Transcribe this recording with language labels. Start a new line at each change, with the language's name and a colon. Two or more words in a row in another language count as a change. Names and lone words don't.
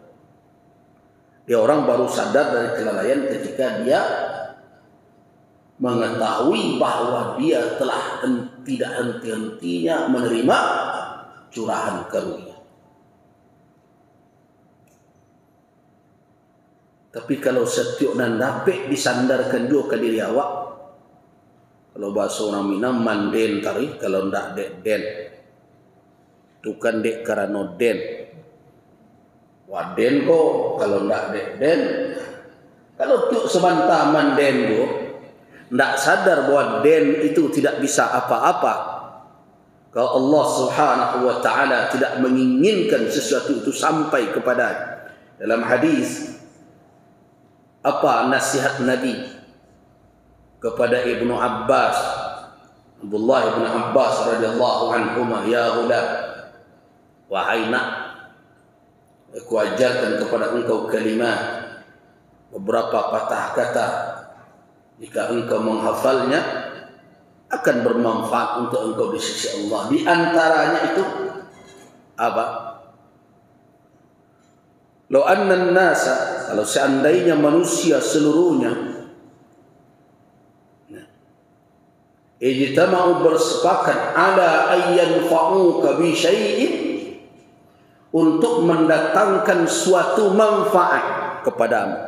Indonesian: Dia orang baru sadar dari kelalaian ketika dia mengetahui bahwa dia telah tidak henti-hentinya menerima curahan karunia. Tapi kalau setiap nan dapat disandarkan juga ke diri awak, kalau bahasa orang Minang manden tari,
Minangkabau: kalau ndak dek den, tu kan dek karena den. Waden ko kalau ndak dek den, kalau tu sebantah manden ko, ndak sadar bahwa den itu tidak bisa apa-apa.
Indonesian: Kalau Allah
Arabic: سبحانه وتعالى
Indonesian: tidak menginginkan sesuatu itu sampai kepada. Dalam hadis, apa nasihat Nabi kepada Ibnu Abbas, Abdullah Ibnu Abbas
Arabic: رضي الله عنهما, يا غلام,
Indonesian: wahai nak, aku ajarkan kepada engkau kalimat, beberapa patah kata, jika engkau menghafalnya akan bermanfaat untuk engkau di sisi Allah. Di antaranya itu apa?
Arabic: لو أن الناس,
Indonesian: kalau seandainya manusia seluruhnya ijtama'u bersepakat
Arabic: على أن ينفعوك بشيء,
Indonesian: untuk mendatangkan suatu manfaat kepadamu.